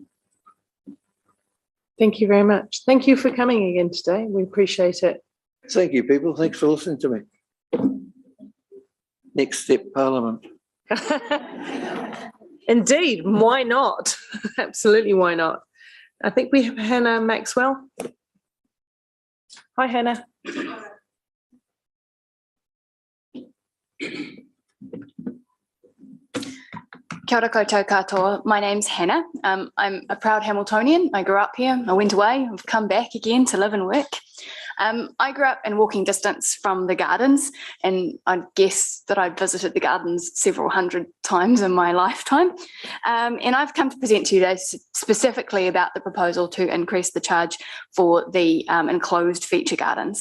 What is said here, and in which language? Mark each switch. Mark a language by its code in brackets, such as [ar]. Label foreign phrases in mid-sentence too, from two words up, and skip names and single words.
[en] Thank you very much. Thank you for coming again today. We appreciate it. Thank you, people. Thanks for listening to me. Next step, Parliament. Indeed, why not? Absolutely, why not? I think we have Hannah Maxwell. Hi, Hannah. [mi] Kia ora koutou katoa. [en] My name's Hannah. I'm a proud Hamiltonian. I grew up here. I went away. I've come back again to live and work. I grew up in walking distance from the gardens, and I guess that I've visited the gardens several hundred times in my lifetime. And I've come to present to you today specifically about the proposal to increase the charge for the enclosed feature gardens.